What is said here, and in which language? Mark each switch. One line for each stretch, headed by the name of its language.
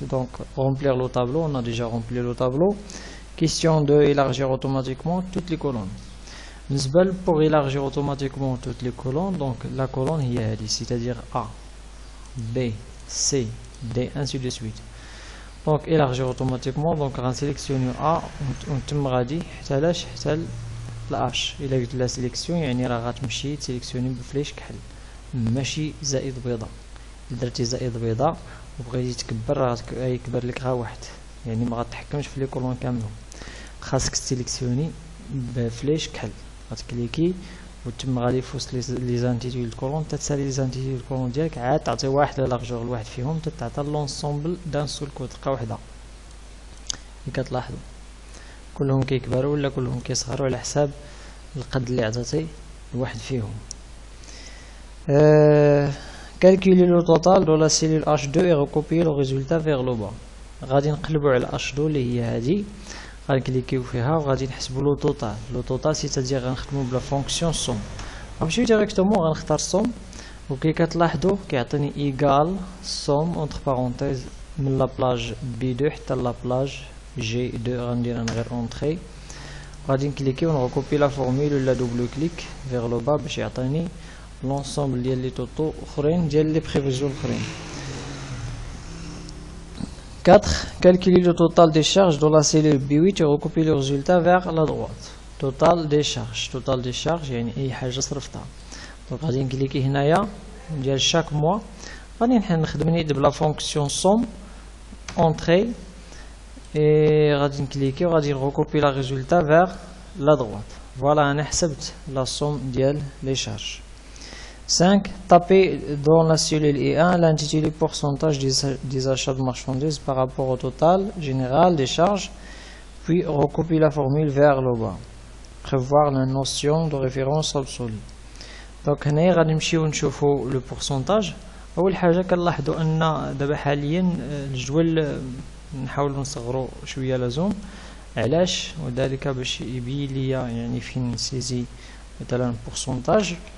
French: دونك رومبلير لو طابلو، on a déjà rempli le tableau. Question de élargir automatiquement toutes les colonnes. بالنسبه pour élargir automatiquement toutes les colonnes، donc la colonne هي هذه، c'est-à-dire A B C D ainsi de suite. Donc élargir automatiquement، donc
Arabic: غنسيليكسيونيو A ونتم غادي حتى لاش حتى لاش. الا قلت لها سيليكسيون يعني راه غتمشي تسيليكسيوني بفليش كحل، ماشي زائد بيضاء. الا درتي زائد بيضاء وبغيتي تكبر راه يكبر لك غير واحد، يعني ما غتحكمش في لي كولون كاملين. خاصك تسيليكسيوني بفليش كحل، غتكليكي وتم غادي في وسط لي زانتيتيود الكولون، تتسالي لي زانتيتيود الكولون ديالك، عاد تعطي واحد لارجور لواحد فيهم، تتعطى لونسومبل دان سول كود تلقى وحده. اللي كتلاحظوا كلهم كيكبروا ولا كلهم كيصغروا على حساب القد اللي عطيتي لواحد فيهم.
French: calculer le total de la cellule H2 et recopier le résultat vers le bas.
Arabic: غادي نقلبوا على H2 اللي هي هذه، غنكليكيو فيها وغادي نحسبوا لو توتال. لو توتال سيتادير غنخدموا بلا فونكسيون سوم. غنمشيو ديريكتومون غنختار سوم، وكي كتلاحظوا كيعطيني ايغال سوم اونتر بارونتيز من لا بلاج بي 2 حتى لا بلاج جي 2. غندير انا غير اونتري، غادي نكليكي ونغوكوبي لا فورمول ولا دوبل كليك فيغ لو با باش يعطيني لونسومبل ديال لي توتو اخرين ديال لي بريفيزيون اخرين. 4.
French: Calculer le total des charges de la cellule B8 et recopier le résultat vers la droite. Total des charges. Total des charges
Arabic: يعني أي حاجة صرفتها. دونك غادي نكليكي هنايا ديال شاك موا، غادي نخدم نيت بلا فونكسيون سوم اونتري، اي غادي نكليكي وغادي نغوكوبي لا ريزولتا فيغ لا droite. فوالا أنا حسبت لا سوم ديال لي شارج. 5.
French: Taper dans la cellule E1 l'intitulé pourcentage des achats de marchandises par rapport au total général des charges, puis recopier la formule vers le bas. Prévoir la notion de référence absolue.
Arabic: Donc هنا غادي نمشيو نشوفوا لو pourcentage. أول حاجة كنلاحظوا أن دابا حاليا الجدول نحاولوا نصغروا شوية لازوم. علاش؟ وذلك باش يبين لي يعني فين نسيزي مثلا pourcentage.